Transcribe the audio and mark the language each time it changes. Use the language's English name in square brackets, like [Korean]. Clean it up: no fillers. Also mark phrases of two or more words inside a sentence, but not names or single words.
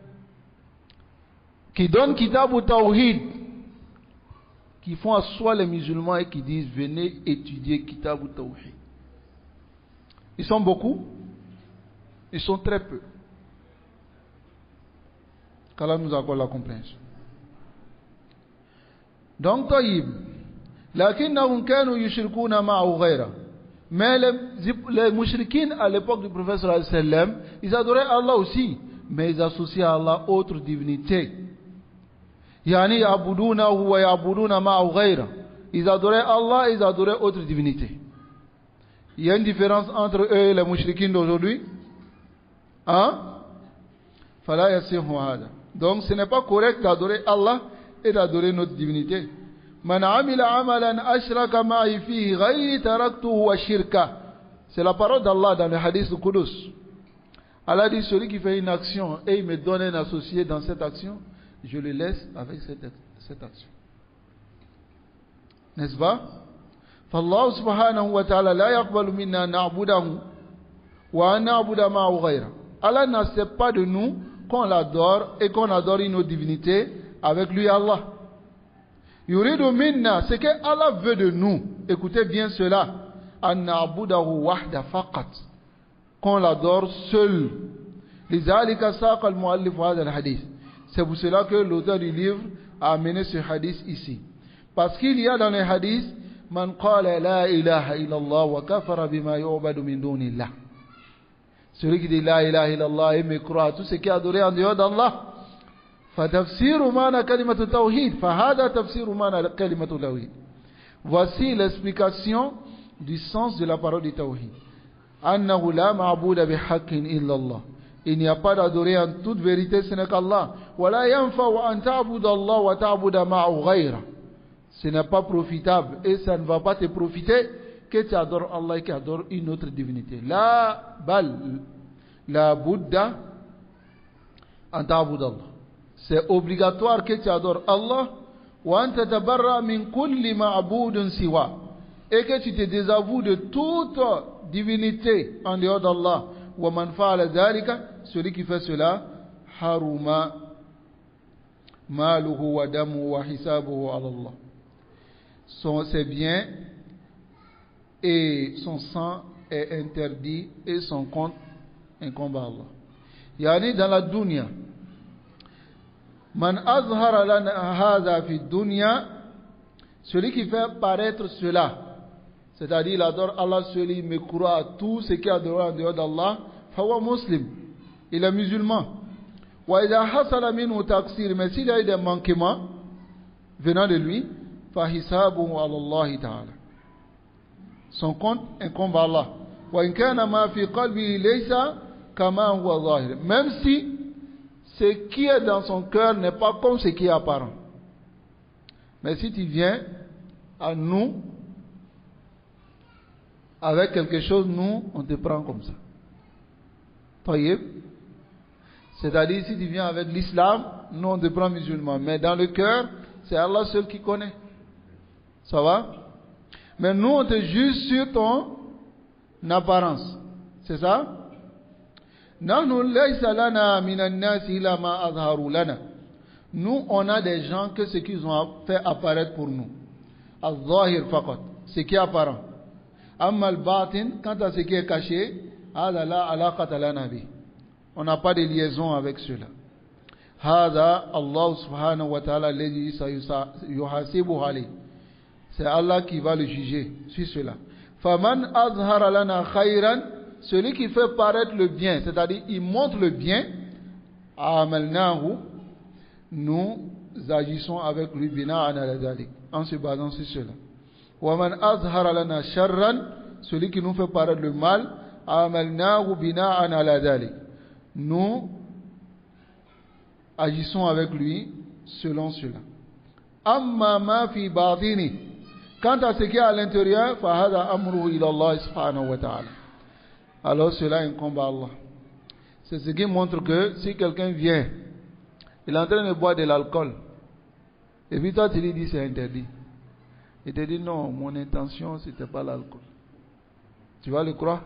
[French] Qui donnent [Arabic] كتاب التوحيد, [French] qui font asseoir les musulmans et qui disent venez étudier [Arabic] كتاب التوحيد. [French] Ils sont beaucoup? Ils sont très peu. Qu'Allah nous accorde la compréhension. Donc, taïb. [Arabic] لكنهم كانوا يشركون معه غيره. [French] Mais les mouchriquins à l'époque du prophète [Arabic] صلى الله عليه وسلم, [French] ils adoraient Allah aussi, mais ils associaient à Allah autres divinités. [Arabic] يعني يعبدونه ويعبدون معه غيره. [French] Ils adoraient Allah et ils adoraient autres divinités. Il y a une différence entre eux et les mouchriquins d'aujourd'hui. Hein? [Arabic] فلا يصح هذا. [French] Donc ce n'est pas correct d'adorer Allah et d'adorer notre divinité. [Arabic] من عمل عملا أشرك معي فيه غيري تركته وشركه. [French] C'est la parole d'Allah dans le hadith du Qudus. Allah dit celui qui fait une action et il me donne un associé dans cette action, je le laisse avec cette action. N'est-ce pas? [Arabic] فالله سبحانه وتعالى لا يقبل منا نعبده وأن نعبد معه غيره. [French] Allah n'accepte pas de nous qu'on l'adore et qu'on adore une autre divinité avec lui Allah. [Arabic] يريد منا, [French] ce que Allah veut de nous, écoutez bien cela, [Arabic] أن نعبده وحده فقط, [French] qu'on l'adore seul. [Arabic] لذلك ساق المؤلف هذا الحديث. [French] C'est pour cela que l'auteur du livre a amené ce hadith ici. Parce qu'il y a dans le hadith [Arabic] من قال لا إله إلا الله وكفر بما يعبد من دون الله. [French] Celui qui dit [Arabic] لا إله إلا الله [French] et me croit à tout ce qui est adoré en dehors d'Allah. [Arabic] فَتَفْسِيرُ مَانَا كَلِمَةُ التَّوْحِيدِ فَهَذَا تَفْسِيرُ مَانَا كَلِمَةُ التَّوْحِيدِ. [French] Voici l'explication du sens de la parole du tawhid. [Arabic] أَنَّهُ لَا مَعْبُودَ بِحَقٍّ إِلَّا اللَّهِ. [French] Il n'y a pas d'adoré en toute vérité, ce n'est qu'Allah. [Arabic] وَلَا يَنْفَعُ أَنْ تَعْبُدَ اللَّهَ وَتَعْبُدَ مَعَهُ غَيْرَهُ. [French] Ce n'est pas profitable et ça ne va pas te profiter que tu adores Allah et que tu adores une autre divinité. [Arabic] لا بل لا بد, أَنْ تَعْبُدَ اللَّهَ. [French] C'est obligatoire que tu adores Allah. [Arabic] وَأَنْ تَتَبَرَّأَ مِنْ كُلِّ مَعْبُودٍ سِوَى. [French] et que tu te désavoues de toute divinité en dehors d'Allah. [Arabic] وَمَنْ فَعَلَ ذَلِكَ, [French] celui qui fait cela, [Arabic] حَرُمَ مَالُهُ وَدَمُهُ وَحِسَابُهُ عَلَى اللَّهِ. [French] Ses biens et son sang est interdit et son compte incombe à Allah. [Arabic] Yani [French] dans la dunya, [Arabic] من أظهر لنا هذا في الدنيا, [French] celui qui fait paraître cela, c'est-à-dire il adore Allah seul, il me croit à tout ce qui est adoré en dehors d'Allah, [Arabic] فهو مسلم, [French] il est musulman. [Arabic] وإذا حصل منه تقصير, [French] mais s'il y a eu des manquements venant de lui, [Arabic] فحسابه على الله تعالى, [French] son compte incombe à Allah. [Arabic] وإن كان ما في قلبه ليس كما هو ظاهر, [French] même si ce qui est dans son cœur n'est pas comme ce qui est apparent. Mais si tu viens à nous avec quelque chose, nous, on te prend comme ça. Taïeb. C'est-à-dire, si tu viens avec l'islam, nous, on te prend musulman. Mais dans le cœur, c'est Allah seul qui connaît. Ça va? Mais nous, on te juge sur ton apparence. C'est ça? Nous, on a des gens que ce qu'ils ont fait apparaître pour nous. [Arabic] الظاهر فقط, [French] ce qui est apparent. [Arabic] أما الباطن, [French] quant à ce qui est caché, on n'a pas de liaison avec cela. [Arabic] هذا الله سبحانه وتعالى يحاسب عليه. [French] C'est Allah qui va le juger sur cela. [Arabic] فمن أظهر لنا خيرا, [French] celui qui fait paraître le bien, c'est-à-dire il montre le bien, amalnahu, nous agissons avec lui [Arabic] بناء على ذلك, [French] en se basant sur cela. [Arabic] ومن أظهر لنا شرا, [French] celui qui nous fait paraître le mal, [Arabic] عاملناه بناء على ذلك, [French] nous agissons avec lui selon cela. [Arabic] أما ما في باطنه, [French] quant à ce qui est à l'intérieur, [Arabic] فهذا أمره إلى الله سبحانه وتعالى, [French] alors cela incombe à Allah. C'est ce qui montre que si quelqu'un vient, il est en train de boire de l'alcool, et puis toi tu lui dis c'est interdit, il te dit non, mon intention c'était pas l'alcool, tu vas le croire?